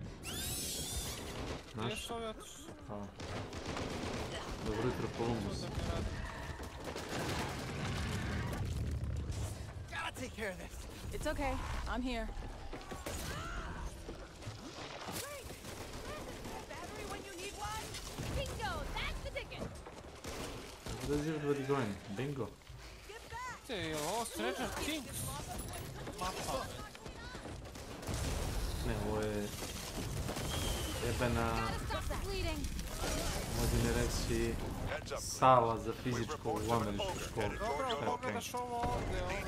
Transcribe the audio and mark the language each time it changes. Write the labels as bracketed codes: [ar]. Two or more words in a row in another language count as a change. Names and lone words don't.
[hr] Znaš? Jesam ja to... Dobro jutro, Columbus. [en] Gotta take care of this. It's okay. I'm here. Battery when you need one? Bingo! That's the ticket! What is everybody going? Bingo. [hr] Te, je ovo Stranger Things? Mapa. Ne, ovo je... Jebena... [en] Stop the bleeding! [hr] Možda reći... Sala za fizičko u američku školu. Dobro, pogledaš ovo ovdje,